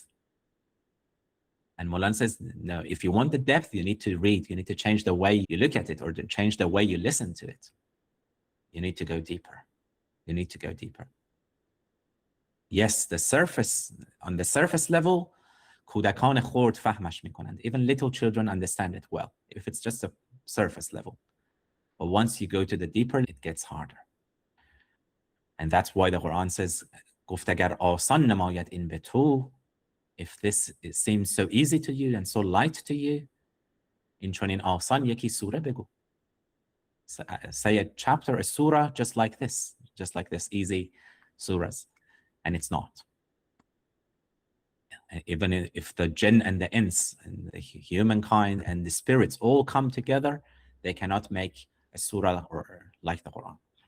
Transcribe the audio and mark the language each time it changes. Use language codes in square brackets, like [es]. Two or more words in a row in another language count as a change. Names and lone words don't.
[en] And Maulana says, no, if you want the depth, you need to read. You need to change the way you look at it, or to change the way you listen to it. You need to go deeper. You need to go deeper. Yes, on the surface level, [fa] کودکان خرد فهمش میکنند. [en] Even little children understand it well, if it's just a surface level. But once you go to the deeper, it gets harder. And that's why the Quran says, [fa] گفت اگر آسان نماید این به تو, [en] if this seems so easy to you and so light to you, [fa] این چنین آسان یکی سوره بگو. [en] Say a chapter, a surah, just like this easy surahs. And it's not. Even if the jinn and the ins and the humankind and the spirits all come together, they cannot make a surah or like the Quran.